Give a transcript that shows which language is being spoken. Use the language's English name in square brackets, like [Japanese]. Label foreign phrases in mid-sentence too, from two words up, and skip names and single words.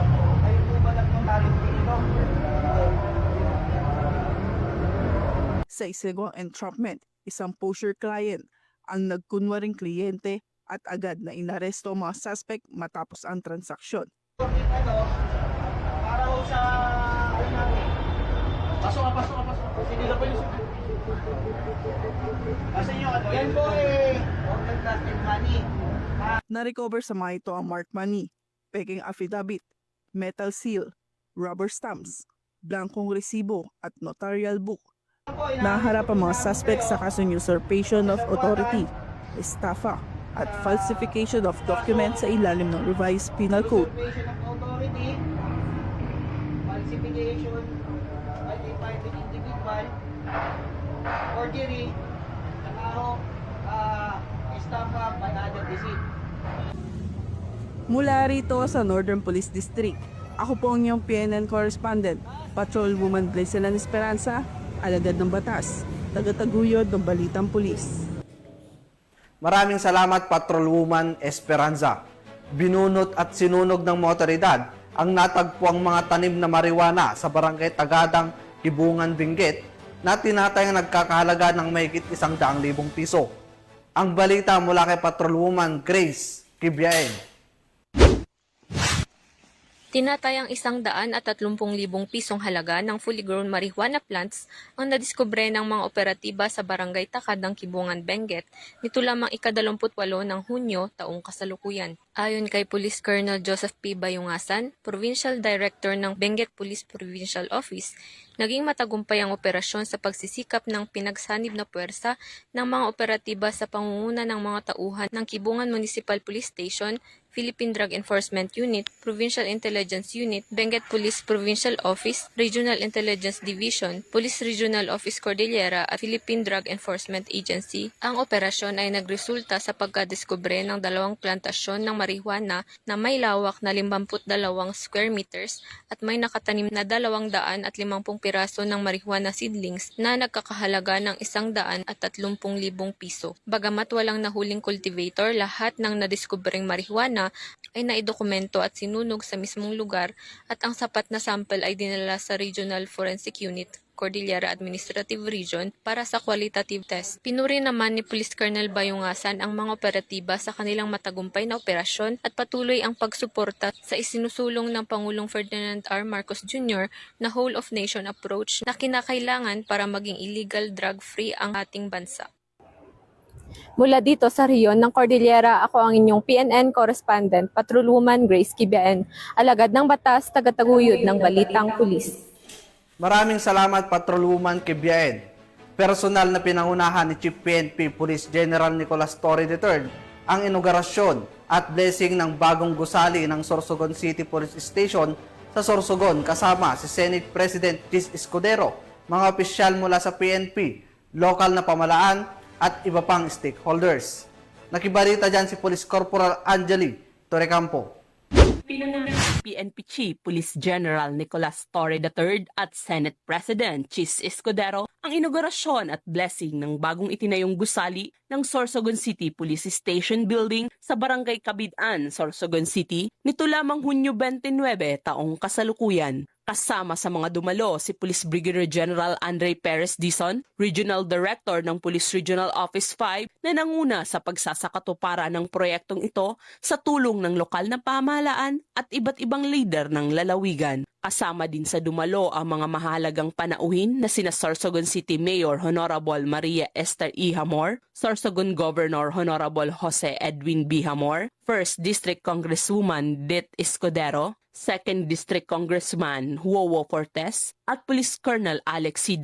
[Filipino] Sa isinagawang entrapment, isang [English] poacher client [Filipino] ang nagkunwaring kliyente at agad na inaresto ang mga suspect matapos ang transaksyon. Na-recover sa mga ito ang [English] marked money, [Filipino] peking affidavit, [English] metal seal, rubber stamps, [Filipino] blankong resibo at [English] notarial book. [Filipino] Naharap ang mga suspect sa kasong [English] usurpation of authority, [Filipino] estafa at [English] falsification of documents [Filipino] sa ilalim ng [English] revised penal code. Falsification by the private individual, forgery, estafa by other deceit. [Filipino] Mula rito sa Northern Police District, ako po ang iyong PNN correspondent, Patrolwoman Blaiselan Esperanza, alagad ng batas, tagataguyod ng Balitang Pulis. Maraming salamat Patrolwoman Esperanza. Binunot at sinunog ng mga otoridad ang natagpuang mga tanim na marijuana sa barangay Tagadang, Kibungan, Benguet na tinatayang nagkakahalaga ng mahigit 100,000 piso. Ang balita mula kay Patrolwoman Grace Kibiaen. Tinatayang 130,000 pisong halaga ng [English] fully grown marijuana plants [Filipino] ang nadiskubre ng mga operatiba sa barangay Takadang, Kibungan, Benguet nito lamang ika-28 ng Hunyo taong kasalukuyan. Ayon kay Police Colonel Joseph P. Bayungasan, Provincial Director ng Benguet Police Provincial Office, naging matagumpay ang operasyon sa pagsisikap ng pinagsanib na puwersa ng mga operatiba sa pangunguna ng mga tauhan ng Kibungan Municipal Police Station, Philippine Drug Enforcement Unit, Provincial Intelligence Unit, Benguet Police Provincial Office, Regional Intelligence Division, Police Regional Office Cordillera at Philippine Drug Enforcement Agency. Ang operasyon ay nagresulta sa pagkadiskubre ng 2 plantasyon ng marijuana na may lawak na 52 [English] square meters [Filipino] at may nakatanim na 250 piraso ng [English] marijuana seedlings [Filipino] na nagkakahalaga ng 130,000 piso. Bagamat walang nahuling cultivator, lahat ng nadiskubreng marijuana ay naidokumento at sinunog sa mismong lugar at ang sapat na sample ay dinala sa Regional Forensic Unit, Cordillera Administrative Region para sa [English] qualitative test. [Filipino] Pinuri naman ni Police Colonel Bayungasan ang mga operatiba sa kanilang matagumpay na operasyon at patuloy ang pagsuporta sa isinusulong ng Pangulong Ferdinand R. Marcos Jr. na [English] whole-of-nation approach [Filipino] na kinakailangan para maging [English] illegal drug-free [Filipino] ang ating bansa. Mula dito sa rehiyon ng Cordillera, ako ang inyong PNN correspondent, Patrolwoman Grace Kibiaen, alagad ng batas, tagataguyod ng Balitang Pulis. Maraming salamat Patrolwoman Kibiaen. Personal na pinangunahan ni Chief PNP Police General Nicolas Torre III ang inaugurasyon at blessing ng bagong gusali ng Sorsogon City Police Station sa Sorsogon kasama si Senate President Chis Escudero, mga opisyal mula sa PNP, lokal na pamalaan at iba pang stakeholders. Nakibalita dyan si Police Corporal Angeli Torrecampo. Pinangunahan ni PNP Chief Police General Nicolas Torre III at Senate President Chis Escudero ang inaugurasyon at blessing ng bagong itinayong gusali ng Sorsogon City Police Station Building sa Barangay Cabidan, Sorsogon City nito lamang Hunyo 29 taong kasalukuyan. Kasama sa mga dumalo si Police Brigadier General Andre Perez Dizon, Regional Director ng Police Regional Office 5 na nanguna sa pagsasakatuparan ng proyektong ito sa tulong ng lokal na pamahalaan at iba't ibang leader ng lalawigan. Kasama din sa dumalo ang mga mahalagang panauhin na sina Sorsogon City Mayor Honorable Maria Esther E. Hamor, Sorsogon Governor Honorable Jose Edwin B. Hamor, 1st District Congresswoman Det Escudero, 2nd District Congressman Huowo Fortes at Police Colonel Alex C.